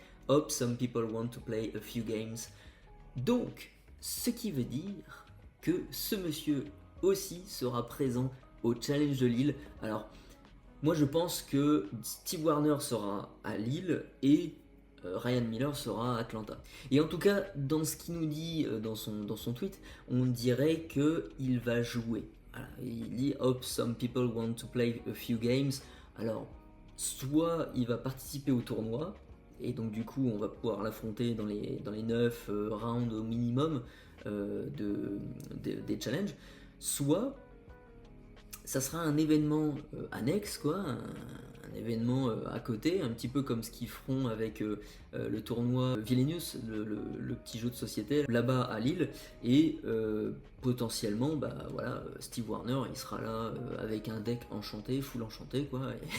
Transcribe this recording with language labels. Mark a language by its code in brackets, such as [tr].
[en] Hope some people want to play a few games. [fr] Donc, ce qui veut dire que ce monsieur aussi sera présent au challenge de Lille. Alors, moi je pense que Steve Warner sera à Lille et Ryan Miller sera à Atlanta. Et en tout cas, dans ce qu'il nous dit dans son tweet, on dirait qu'il va jouer. Voilà, il dit [en] Hope some people want to play a few games. [fr] Alors, soit il va participer au tournoi, et donc du coup on va pouvoir l'affronter dans les 9 rounds au minimum des challenges, soit ça sera un événement annexe, quoi, un événement à côté, un petit peu comme ce qu'ils feront avec le tournoi Vilenius, le petit jeu de société là-bas à Lille, et potentiellement, bah voilà, Steve Warner, il sera là avec un deck enchanté, full enchanté, quoi.